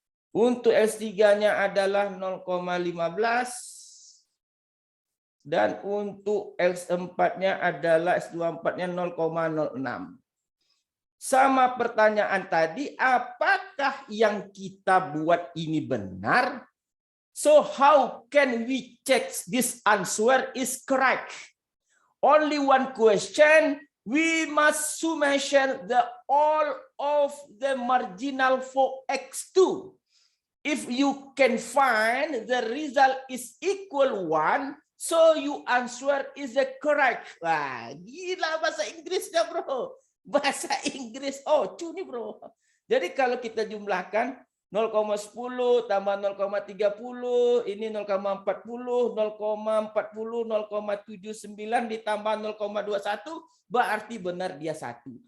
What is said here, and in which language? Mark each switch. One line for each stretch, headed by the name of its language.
Indonesian: Untuk S3-nya adalah 0,15. Dan untuk X4-nya adalah S24-nya 0,06. Sama pertanyaan tadi, apakah yang kita buat ini benar?
English: So how can we check this answer is correct? Only one question, we must summation the all of the marginal for X2. If you can find the result is equal 1, so you answer is the correct.
Indonesian: Wah, gila bahasa Inggrisnya, bro. Bahasa Inggris. Oh, cuni, bro. Jadi kalau kita jumlahkan 0,10 tambah 0,30, ini 0,40, 0,40, 0,79 ditambah 0,21, berarti benar dia 1.